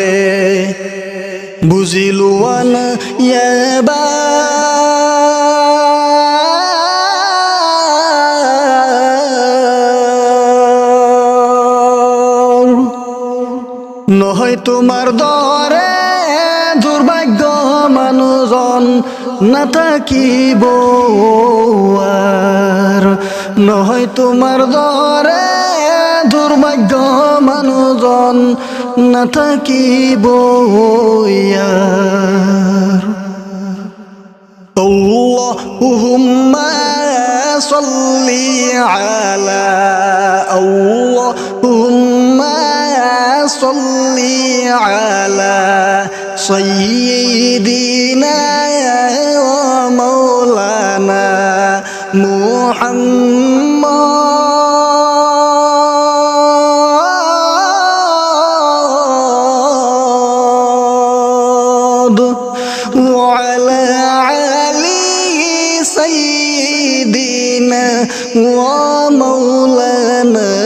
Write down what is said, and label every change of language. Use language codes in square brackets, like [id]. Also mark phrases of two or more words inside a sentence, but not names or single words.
[as] বুজি লোৱা না এবাৰ, নহয় তোমাৰ দৰে দুৰ্ভাগ্য মানুহজন নাথাকিব আৰ, নহয় তোমাৰ দৰে দুৰ্ভাগ্য মানুহজন নাথাকিব ইয়াৰ। [ar] اللهم صل على اللهم صل على سيدنا ومولانا محمد وعلى آل سيدنا ومولانا